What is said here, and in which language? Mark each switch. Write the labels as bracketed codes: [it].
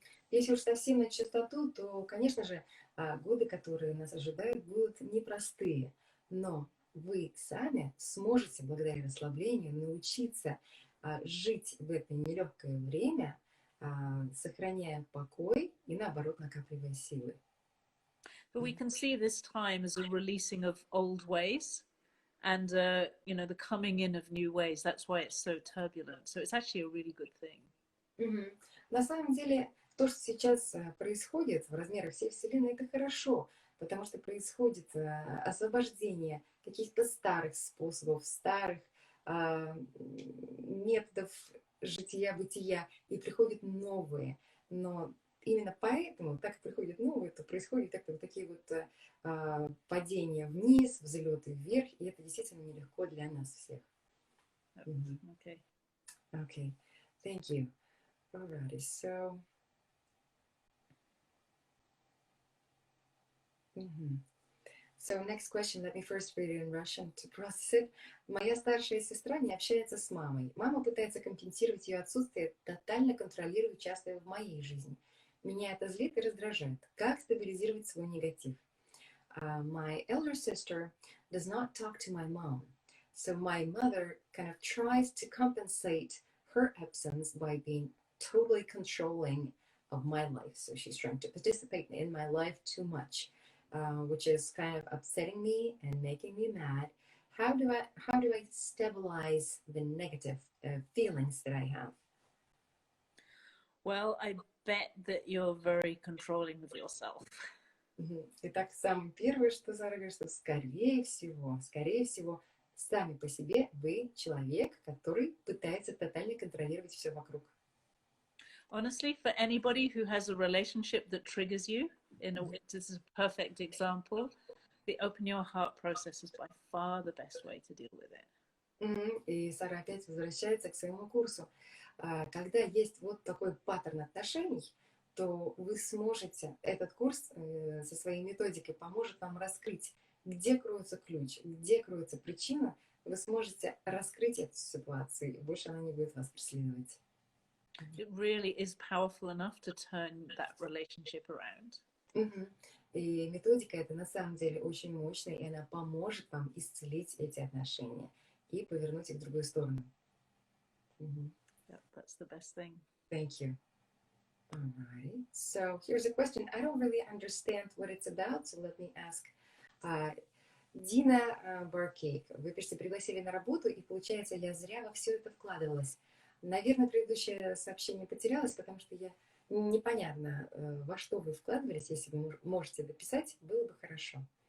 [ru] Если уж совсем на чистоту, то, конечно же, годы, которые нас ожидают, будут непростые. Но вы сами сможете, благодаря расслаблению, научиться жить в это нелегкое время, сохраняя покой и, наоборот, накапливая силы. [en] But we can see this time as a releasing of old ways and, the coming in of new ways. That's why it's so turbulent. So it's actually a really good thing. На самом деле, то, что сейчас происходит в размерах всей Вселенной, это хорошо, потому что происходит освобождение каких-то старых способов, старых методов жития-бытия, и приходят новые. Но именно поэтому, так как приходят новые, то происходят вот такие вот падения вниз, взлеты вверх, и это действительно нелегко для нас всех. Okay. Okay. Thank you. Alrighty, so... So next question, let me first read it in Russian to process it. [ru] Моя старшая сестра не общается с мамой. Мама пытается компенсировать ее отсутствие, тотально контролируя участие в моей жизни. Меня это злит и раздражает. Как стабилизировать свой негатив? [en] My elder sister does not talk to my mom. So my mother kind of tries to compensate her absence by being totally controlling of my life. So she's trying to participate in my life too much, which is kind of upsetting me and making me mad. How do I stabilize the negative feelings that I have? Well, I bet that you're very controlling of yourself. [ru] Итак, самое первое, что Сара говорит, что скорее всего, сами по себе вы человек, который пытается тотально контролировать все вокруг. [en] Honestly, for anybody who has a relationship that triggers you, this is a perfect example, the open your heart process is by far the best way to deal with it. [ru] И Сара опять возвращается к своему курсу. Когда есть вот такой паттерн отношений, то вы сможете, этот курс со своей методикой поможет вам раскрыть, где кроется ключ, где кроется причина, вы сможете раскрыть эту ситуацию, и больше она не будет вас преследовать. [en] It really is powerful enough to turn that relationship around. [ru] И методика эта на самом деле очень мощная, и она поможет вам исцелить эти отношения и повернуть их в другую сторону. [en] Yeah, that's the best thing. Thank you. All right. So here's a question. I don't really understand what it's about, so let me ask. [ru] Дина Баркейк, вы пригласили на работу, и получается, я зря во все это вкладывалась. Наверное, предыдущее сообщение потерялось, потому что я непонятно, во что вы вкладывались. Если вы можете дописать, было бы хорошо.